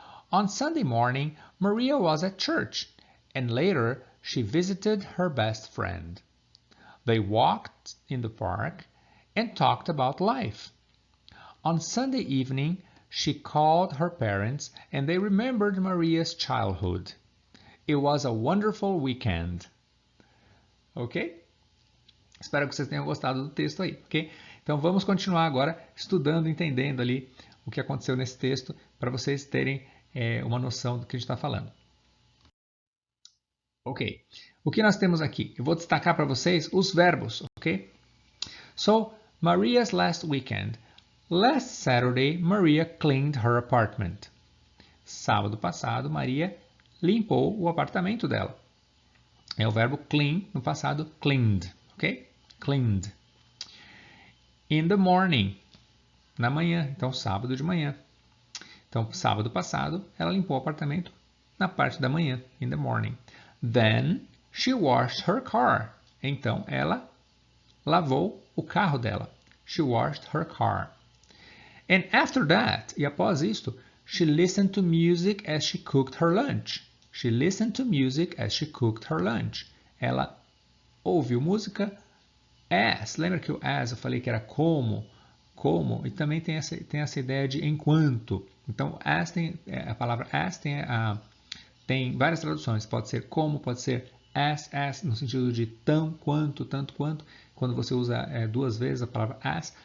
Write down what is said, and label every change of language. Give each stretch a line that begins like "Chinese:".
English: On Sunday morning, Maria was at church, and later she visited her best friend. They walked in the park and talked about life. On Sunday evening, she called her parents and they remembered Maria's childhood. It was a wonderful weekend. Ok?
Portuguese: Espero que vocês tenham gostado do texto aí, ok? Então vamos continuar agora estudando, entendendo ali o que aconteceu nesse texto para vocês terem uma noção do que a gente está falando. Ok. O que nós temos aqui? Eu vou destacar para vocês os verbos, ok?
English: So, Maria's last weekend. Last Saturday, Maria cleaned her apartment.
Portuguese: Sábado passado, Maria limpou o apartamento dela. É o verbo clean, no passado, cleaned, ok? Cleaned.
English: In the morning,
Portuguese: na manhã, então sábado de manhã. Então, sábado passado, ela limpou o apartamento na parte da manhã,
English: in the morning. Then, she washed her car.
Portuguese: Então, ela lavou o carro dela.
English: She washed her car. And after that,
Portuguese: e após isto,
English: she listened to music as she cooked her lunch. She listened to music as she cooked her lunch.
Portuguese: Ela ouviu música as. Lembra que o as eu falei que era como, e também tem essa ideia de enquanto. Então, as a palavra as tem várias traduções. Pode ser como, pode ser as, no sentido de tão quanto, tanto quanto, quando você usa duas vezes a palavra as.